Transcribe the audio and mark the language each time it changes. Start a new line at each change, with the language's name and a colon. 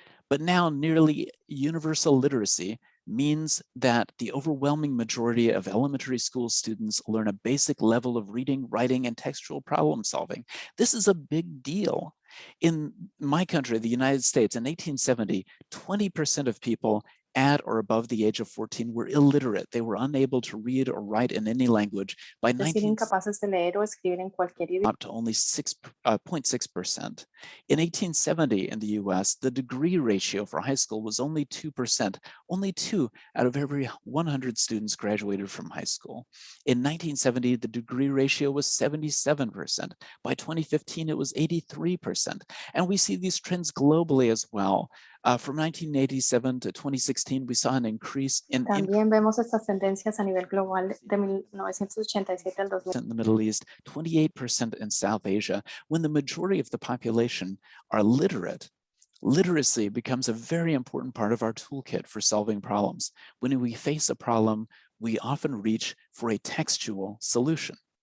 English: But now nearly universal literacy means that the overwhelming majority of elementary school students learn a basic level of reading, writing, and textual problem solving. This is a big deal. In my country, the United States, in 1870, 20% of people at or above the age of 14 were illiterate. They were unable to read or write in any language. By
Spanish: incapaces de leer o escribir en cualquier idioma.
English: Up to only 0.6%. In 1870 in the US, the degree ratio for high school was only 2%. Only 2 out of every 100 students graduated from high school. In 1970, the degree ratio was 77%. By 2015, it was 83%. And we see these trends globally as well. From 1987 to 2016, we saw an increase in
Spanish: También vemos estas tendencias a nivel global de 1987 al 2000.
English: in the Middle East, 28% in South Asia. When the majority of the population are literate, literacy becomes a very important part of our toolkit for solving problems. When we face a problem, we often reach for a textual solution.